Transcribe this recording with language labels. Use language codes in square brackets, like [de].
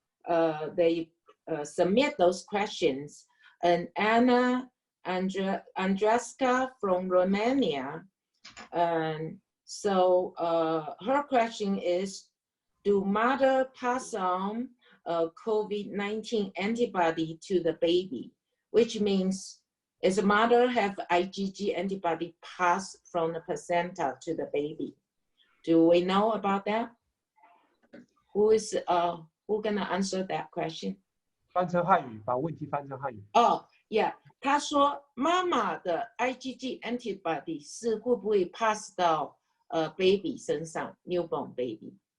[en] They submit those questions, and Anna Andreska from Romania, and so her question is, do mother pass on COVID-19 antibody to the baby, which means is the mother have IgG antibody pass from the placenta to the baby? Do we know about that? Who gonna answer that question? [zh] 翻成汉语，把问题翻成汉语。 Yeah， 他说妈妈的 [en] IgG antibody [zh] 是会不会 [en] pass [zh] 到baby 身上 ， [en] newborn baby？